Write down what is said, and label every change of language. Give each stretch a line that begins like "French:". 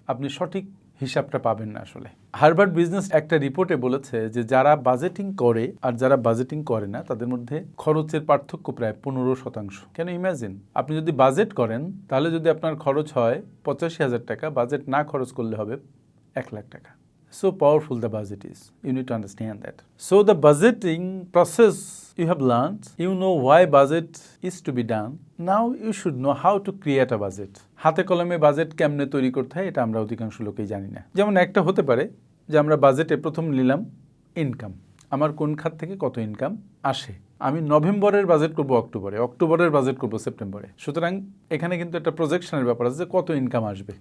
Bangla: আপনি সঠিক হিসাবটা পাবেন না। আসলে হার্ভার্ড বিজনেস একটা রিপোর্টে বলেছে যে যারা বাজেটিং করে আর যারা বাজেটিং করে না তাদের মধ্যে খরচের পার্থক্য প্রায় 15%। কেন ইমাজিন, আপনি যদি বাজেট করেন তাহলে যদি আপনার খরচ হয় 85,000 টাকা, বাজেট না খরচ করলে হবে 1 লাখ টাকা।
English: So powerful the budget is. You need to understand that. So the budgeting process you have learned, you know why budget is to be done. Now you should know how to create a budget.
Bangla: হাতে কলমে budget কেমনে তৈরি করতে হয় এটা আমরা অধিকাংশ লোকেই জানি না। যেমন একটা হতে পারে যে আমরা বাজেটে প্রথম নিলাম ইনকাম, আমার কোন খাত থেকে কত ইনকাম আসে। আমি নভেম্বরের বাজেট করব অক্টোবরে, অক্টোবরের বাজেট করব সেপ্টেম্বরে। সুতরাং এখানে কিন্তু একটা প্রজেকশনের ব্যাপার আছে যে কত ইনকাম আসবে।